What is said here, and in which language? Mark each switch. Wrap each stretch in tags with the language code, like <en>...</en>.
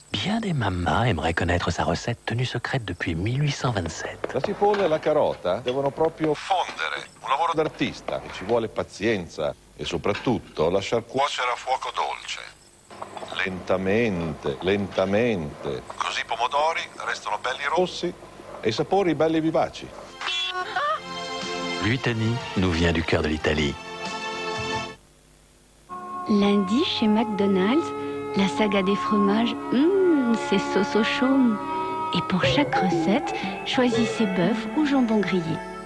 <fr>Bien des mamas aimeraient connaître sa recette tenue secrète depuis 1827.</fr> <it>La cipolla e la carota devono proprio fondere, un lavoro d'artista, ci vuole pazienza e soprattutto lasciar cuocere a fuoco dolce. Lentamente, lentamente, così i pomodori restano belli rossi e i sapori belli vivaci.</it> <fr>Buitoni nous vient du cœur de l'Italie. Lundi, chez McDonald's, la saga des fromages, c'est sauce au chaume. Et pour chaque recette, choisissez bœuf ou jambon grillé.</fr>